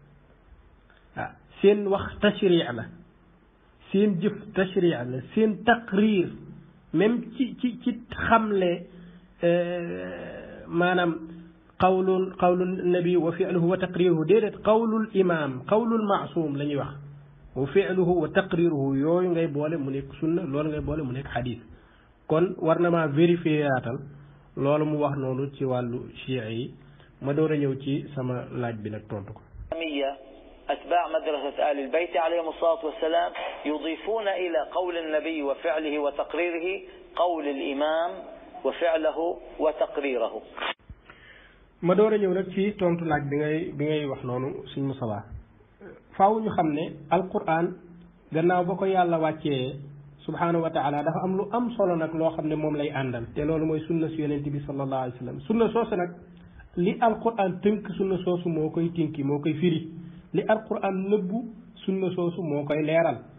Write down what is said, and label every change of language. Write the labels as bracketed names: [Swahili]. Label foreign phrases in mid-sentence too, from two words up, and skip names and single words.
[Wolof] seen wax tashric la seen jëf tashric la seen taqrir même ci xamle maanaam [Arabic] قول النبي وفعله وتقريره [Wolof] déedéet [Arabic] قول الإمام قول المعصوم [Wolof] la ñuy wax [Arabic] وفعله وتقريره [Wolof] yooyu ngay boole mu nekk sunna loolu ngay boole mu nekk xadis kon war na maa vérifier yaatal loolu mu wax noonu ci wàllu chia yi ma door a ñëw ci sama laaj bi nag tontu ko. [Arabic] أتباع مدرسة آل البيت عليهم الصلاة والسلام يضيفون إلى قول النبي وفعله وتقريره قول الإمام وفعله وتقريره. [Wolof] ma door a ñëw nag ci tontu laaj bi ngay wax noonu suñ Musaa faaw ñu xam ne Alquran gannaaw ba ko yàlla wàccee [Arabic] سبحانه وتعالى [Wolof] dafa am lu am solo nag loo xam ne moom lay àndal te loolu mooy sunna si yonente bi [Arabic] صلى الله عليه وسلم [Wolof] sunna soosu nag li alquran tënk sunna soosu moo koy tinki moo koy firi li alquran nëbbu sunna soosu moo koy leeral